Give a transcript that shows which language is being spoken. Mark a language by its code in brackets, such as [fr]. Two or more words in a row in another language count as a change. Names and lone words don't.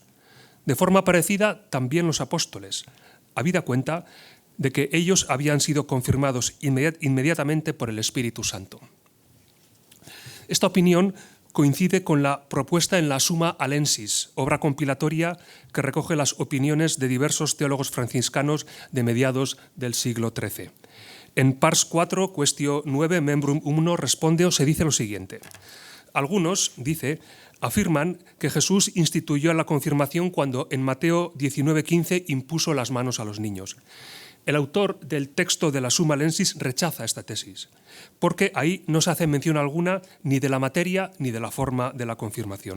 [es] De forma parecida, también los apóstoles, habida cuenta de que ellos habían sido confirmados inmediatamente por el Espíritu Santo. Esta opinión coincide con la propuesta en la Summa Alensis, obra compilatoria que recoge las opiniones de diversos teólogos franciscanos de mediados del siglo XIII. En Pars 4, cuestio 9, membrum 1, responde o se dice lo siguiente. Algunos, dice, afirman que Jesús instituyó la confirmación cuando en Mateo 19:15 impuso las manos a los niños. El autor del texto de la Summa Alensis rechaza esta tesis, porque ahí no se hace mención alguna ni de la materia ni de la forma de la confirmación.